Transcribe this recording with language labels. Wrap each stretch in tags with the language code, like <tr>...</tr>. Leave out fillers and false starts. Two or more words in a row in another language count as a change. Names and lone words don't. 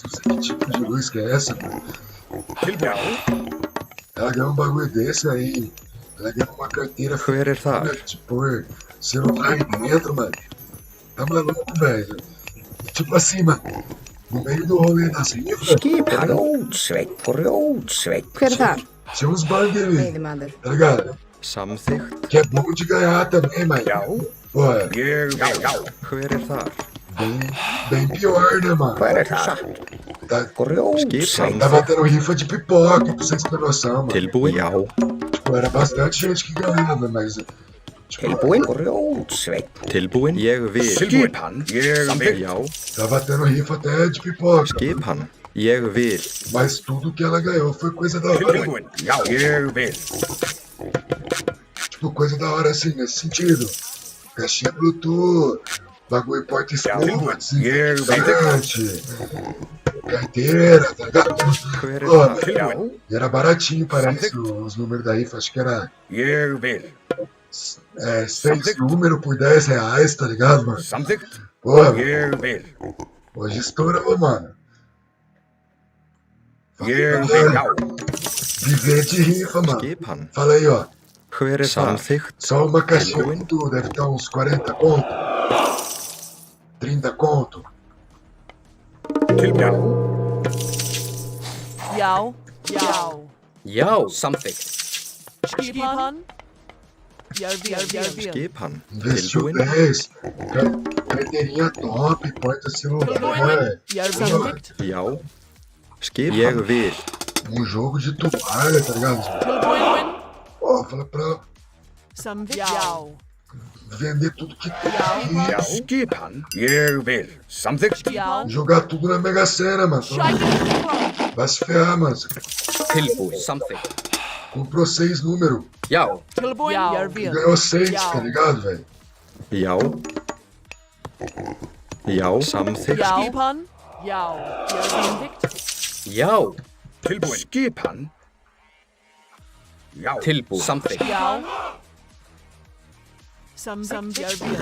<pt>Não sei que tipo de luz que é essa, mano. Ela ganhou um bagulho desse aí. Ela ganhou uma carteira</pt> <is>Hver þar?</is> <pt>tipo, celular aí dentro, mano. Tá maluco, velho. Tipo assim, mano. No meio do rolê das rifas,</pt> <is>Grjótsveit. Grjótsveit. Hver er þar?</is> <pt>tinha uns bagulho ali,</pt> <is>Veiðimaður.</is> <pt>tá ligado?</pt> <is>Samþykkt.</is> <pt>Que é bom de ganhar também, mas, pô,</pt> <is>Ég vil. Hver þar?</is> <pt>bem pior, né, mano?</pt> <is>Hver það?</is> <pt>Tá,</pt> <is>Grjótsveit.</is> <pt>tava tendo rifa de pipoca, pra vocês terem noção, mano.</pt> <is>Tilbúin? Já.</is> <pt>Tipo, era bastante gente que ganhava, mas, tipo,</pt> <is>Tilbúin. Grjótsveit. Tilbúin? Ég vil. Skipan. Ég vil. Já.</is> <pt>tava tendo rifa até de pipoca.</pt> <is>Skipan. Ég vil.</is> <pt>Mas tudo que ela ganhou foi coisa da hora.</pt> <is>Tilbúin. Já. Ég vil.</is> <pt>Tipo, coisa da hora assim, nesse sentido. Caixinha Bluetooth, bagulho porta-escova, desinfetante, carteira, tá ligado?</pt> <is>Hver</is> <pt>Pô,</pt> <is>þar? Tilbúin.</is> <pt>e era baratinho, parece, os números da rifa. Acho que era</pt> <is>Ég vil.</is> <pt>6 números por R$10, tá ligado, mano?</pt> <is>Samþykkt.</is> <pt>Porra,</pt> <is>Ég vil.</is> <pt>hoje estourou, mano.</pt> <is>Ég vil. Já.</is> <pt>Viver de rifa, mano.</pt> <is>Skipan.</is> <pt>Fala aí, ó.</pt> <is>Hver þar? Samþykkt.</is> <pt>Só uma caixinha com tudo, deve estar uns 40 conto. 30 conto.</pt> <is>Tilbúin. Já. Já. Já, samþykkt. Skipan. Ég vil. Skipan.</is> <pt>Investiu</pt> <is>Tilbúin?</is> <pt>10. Carteirinha top, porta celular.</pt> <is>Samþykkt. Já. Skipan. Ég vil.</is> <pt>Um jogo de toalha, tá ligado?</pt> <is>Tilbúin.</is> <pt>Ó, fala pra</pt> <is>Samþykkt. Já.</is> <pt>vender tudo que tem.</pt> <is>Já. Skipan. Ég vil. Samþykkt. Já.</is> <pt>Jogar tudo na Mega Sena, mano. Vai se ferrar, mano.</pt> <is>Tilbúin, samþykkt.</is> <pt>Comprou 6 números.</pt> <is>Já, Tilbúin. Ég vil.</is> <pt>Ganhou 6, tá ligado, velho?</pt> <is>Já. Já. Samþykkt. Skipan. Já. Samþykkt. já, Tilbúin. Skipan. Já. tilbúin, samþykkt. Já. Samþykkt. Ég vil.</is>